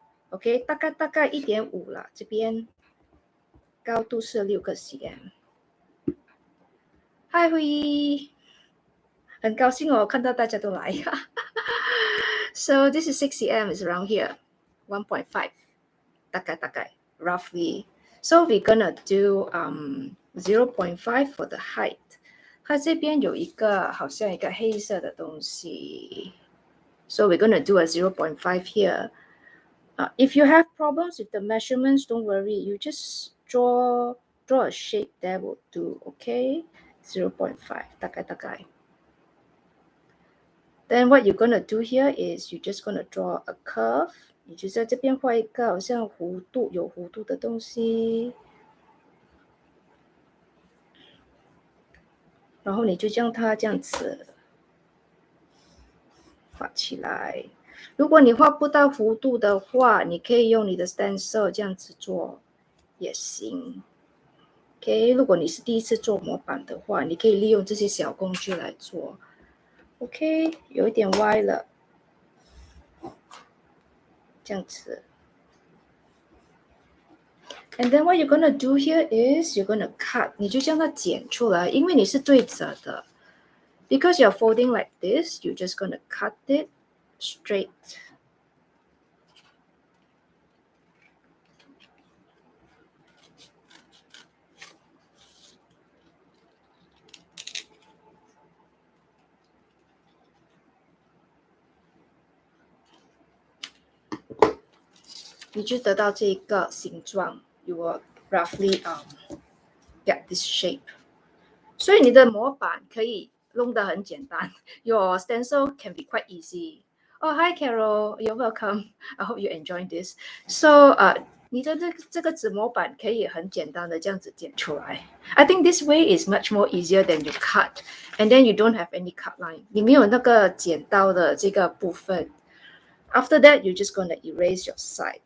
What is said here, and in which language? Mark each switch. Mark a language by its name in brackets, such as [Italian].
[Chinese] OK, 大概 1.5 啦，这边高度是6个 cm. Hi, 辉，很高兴哦，看到大家都来。 [English] So this is 6 cm, is around here, 1.5, 大概 roughly. So we're gonna do 0.5 for the height. [Chinese] 它这边有一个好像一个黑色的东西。 [English] So we're gonna do a 0.5 here. If you have problems with the measurements, don't worry. You just draw draw a shape that will do, okay? [Chinese] 0.5, 大概。 [English] Then what you're going to do here is you're just going to draw a curve. [Chinese] 你就在这边画一个好像弧度有弧度的东西，然后你就将它这样子画起来。如果你画不到弧度的话，你可以用你的 Stencil 这样子做也行。 OK， 如果你是第一次做模板的话，你可以利用这些小工具来做。 OK， 有一点歪了，这样子。 [English] And then what you're gonna do here is you're gonna cut， [Chinese] 你就将它剪出来，因为你是对折的。 [English] Because you're folding like this, you're just gonna cut it straight. [Chinese] 你就得到这一个形状。 [English] You will roughly get this shape. [Chinese] 所以你的模板可以弄得很简单。 [English] Your stencil can be quite easy. Oh, hi Carol, you're welcome. I hope you enjoy this. [Chinese] So, 你的这个纸模板可以很简单的这样子剪出来。 [English] I think this way is much more easier than you cut, and then you don't have any cut line. [Chinese] 你没有那个剪刀的这个部分。 [English] After that, you're just going to erase your side.